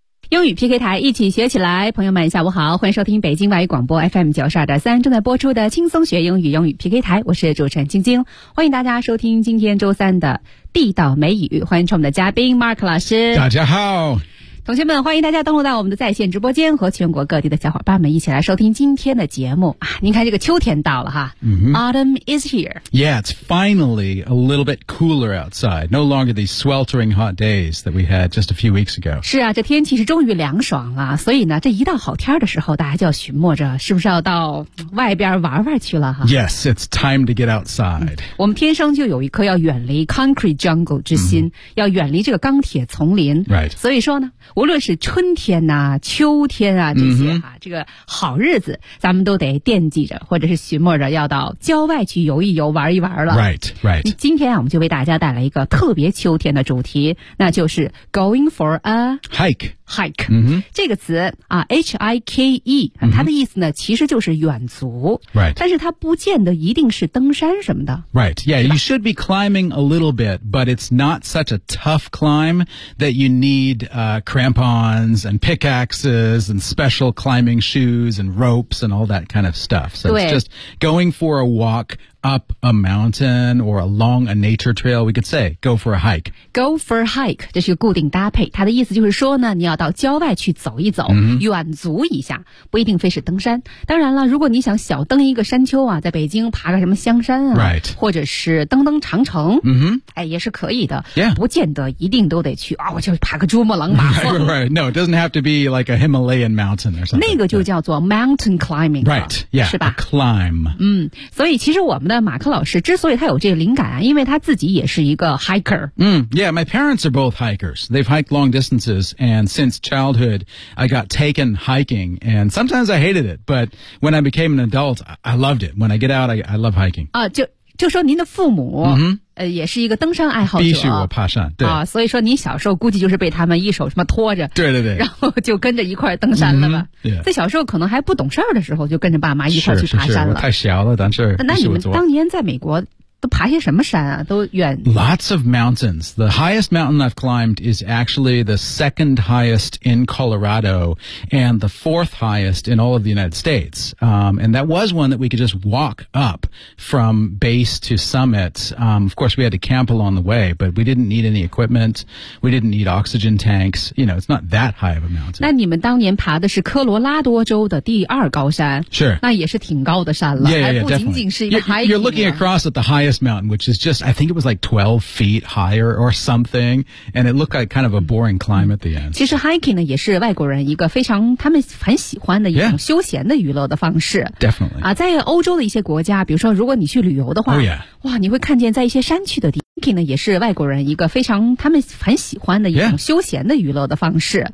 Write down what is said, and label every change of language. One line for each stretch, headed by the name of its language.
Chinese: 英语 PK 台，一起学起来。朋友们下午好，欢迎收听北京外语广播 FM92.3 正在播出的轻松学英语，英语 PK 台，我是主持人晶晶，欢迎大家收听今天周三的地道美语，欢迎我们的嘉宾 Mark 老师。大家好，同学们，欢迎大家登录到我们的在线直播间，和全国各地的小伙伴们一起来收听今天的节目啊！您看这个秋天到了哈、
English: Autumn is here. Yeah, it's finally a little bit cooler outside. No longer these sweltering hot days that we had just a few weeks ago.
Chinese: 是啊，这天气是终于凉爽了，所以呢，这一到好天的时候，大家就要寻摸着是不是要到外边玩玩去了哈。
English: Yes, it's time to get outside.、
Chinese: 我们天生就有一颗要远离
English: concrete jungle
Chinese: 之心、要远离这个钢铁丛林。
English: Right.
Chinese: 所以说呢，无论是春天啊秋天啊这些啊、这个好日子咱们都得惦记着或者是寻摸着要到郊外去游一游玩一玩了。
English: Right, right.
Chinese: 今天啊我们就为大家带来一个特别秋天的主题，那就是
English: going for a hike.
Chinese: Hike.、这个词啊 ,H-I-K-E,、它的意思呢其实就是远足。
English: Right.
Chinese: 但是它不见得一定是登山什么的。
English: Right, yeah, you should be climbing a little bit, but it's not such a tough climb that you need crampons and pickaxes and special climbing shoes and ropes and all that kind of stuff. So it's just going for a walk up a mountain or along a nature trail. We could say go for a hike. Go for a hike.
Chinese: 这是一个固定搭配，它的意思就是说呢，你要到郊外去走一走、远足一下，不一定非是登山。当然了，如果你想小登一个山丘啊，在北京爬个什么香山啊、
English: right.
Chinese: 或者是登登长城、 mm-hmm. 哎，也是可以的、
English: yeah.
Chinese: 不见得一定都得去啊、我就爬个珠穆朗玛峰。
English: Right, right. No, it doesn't have to be like a Himalayan mountain or something.
Chinese: 那个就叫做 mountain climbing.
English: Right, yeah,
Chinese: 是吧
English: a climb.
Chinese: 所以其实我们的马克老师之所以他有这个灵感啊，因为他自己也是一个 hiker。
English: Yeah, my parents are both hikers. They've hiked long distances, and since childhood, I got taken hiking, and sometimes I hated it, but when I became an adult, I loved it. When I get out, I love hiking.
Chinese: 啊，就说您的父母、也是一个登山爱好者，必须我爬山，对啊，所以说您小时候估计就是被他们一手什么拖着，对对对，然后就跟着一块登山了吧。在小时候可能还不懂事儿的时候，就跟着爸妈一块去爬山了。是是是，我太小了，但是那你们当年在美国都爬些什么山啊？都远
English: Lots of mountains. The highest mountain I've climbed is actually the second highest in Colorado and the fourth highest in all of the United States. And that was one that we could just walk up from base to summit. Of course, we had to camp along the way, but we didn't need any equipment. We didn't need oxygen tanks. You know, it's not that high of a mountain.
Chinese: 那你们当年爬的是科罗拉多州的第二高山。
English: Sure.
Chinese: 那也是挺高的山了。
English: Yeah, yeah, definitely.
Chinese: 不仅仅是一个 hiking.
English: You're looking across at the highest mountain, which is just, I think it was like 12 feet higher or something, and it looked like kind of a boring climb at the end.
Chinese: 其实 hiking 呢也是外国人一个非常他们很喜欢的一种休闲的娱乐的方式。
English: Yeah, definitely.
Chinese: 啊，在欧洲的一些国家，比如说如果你去旅游的话，
English: oh, yeah.
Chinese: 哇，你会看见在一些山区的地方。Hiking 呢也是外国人一个非常他们很喜欢的一种休闲的娱乐的方式。